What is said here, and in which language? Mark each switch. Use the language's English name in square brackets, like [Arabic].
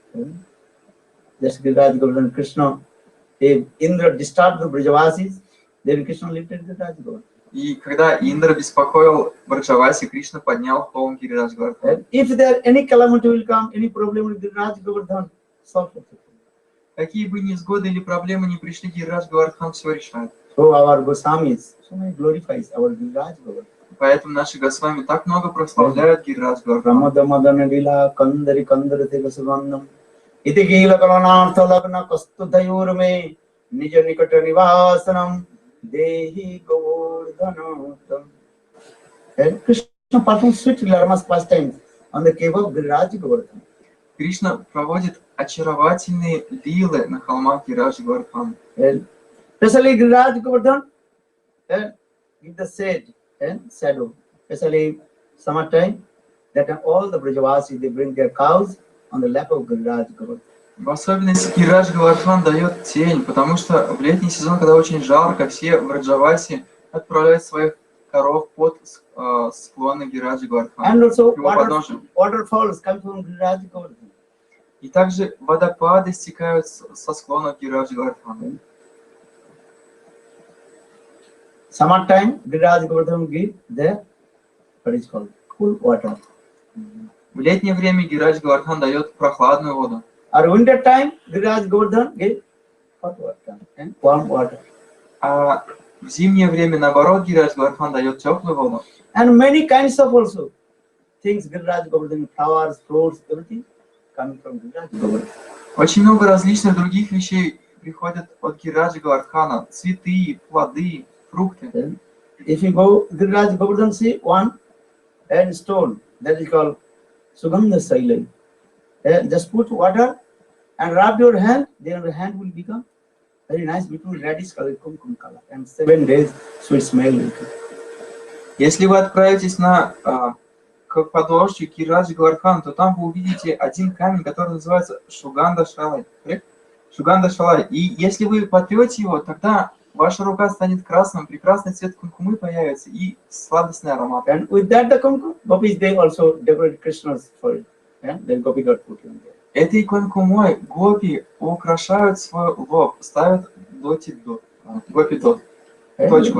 [English] Just Giriraj Govardhan, Krishna, if Indra disturbed the Brajavasis, then Krishna lifted Giriraj Govardhan. [Russian] И когда Индра беспокоил Браджаваси, Кришна поднял холм Гирираджа Гавардхан. [English] And if there any calamity will come, any problem with Giriraj Govardhan, solve it. [Russian] Какие бы невзгоды или проблемы ни пришли, Гирираджа Гавардхан все решает. [English] So our Goswamis, so many glorifies our Giriraj Govardhan. [Russian] Поэтому наши Госвами так много прославляют Гирираджа Гавардхан. [Sanskrit] Ramada Madana Lila Kandari Kandari Devasavannam Iti Gila Karanartha Lagna Kastudayur me Nija Nikata Nivasanam Dehi Govardhanatam. [English] And Krishna performs sweet Laramas pastimes on the cave of Giriraj Govardhan. [Russian] Кришна проводит очаровательные лилы на холмах Гирираджа Гавардхана. [English] And especially Giriraj Govardhan and give the shade and shadow. Especially summertime, that all the Brajavasis, they bring their cows on the lap of Giriraj Govardhan. [Russian] В особенности Гирадж Говардхан дает тень, потому что в летний сезон, когда очень жарко, все в Раджавасе отправляют своих коров под склоны Гираджи Говардхана. [English] And also [Russian] к его подножию. [English] waterfalls come from Giriraj Govardhan. [Russian] И также водопады стекают со склонов Гираджи Говардхана. [English] Summertime, Giriraj Govardhan give the what is called cool water. [Russian] В летнее время Гирадж Говардхан дает прохладную воду. [English] Or winter time, Giriraj Govardhan give hot water and warm water. [Russian] А в зимнее время, наоборот, Гирадж Говардхан дает теплую воду. [English] And many kinds of also things, Giriraj Govardhan, flowers, fruits, everything coming from Giriraj Govardhan. [Russian] Очень много различных других вещей приходят от Гираджи Говардхана. Цветы, плоды, фрукты. [English] Then, if you go Giriraj Govardhan, see one and stone that is called Sugandha Sailai. Just put water and rub your hand, then your hand will become very nice, beautiful reddish color, kumkum color, and 7 days sweet smell will come. [Russian] Если вы отправитесь к подложке Гираджи Говардхана, то там вы увидите один камень, который называется Шуганда Шалай. Шуганда Шалай. И если вы потрете его, тогда ваша рука станет красным, прекрасный цвет кумкумы появится и сладостный аромат. [English] And with that the kumkum, gopis they also decorate Krishna's for it. And then gopi got put in there. [Russian] Этой кумкумой гопи украшают свой лоб, ставят доти-дот, гопи-дот, точку.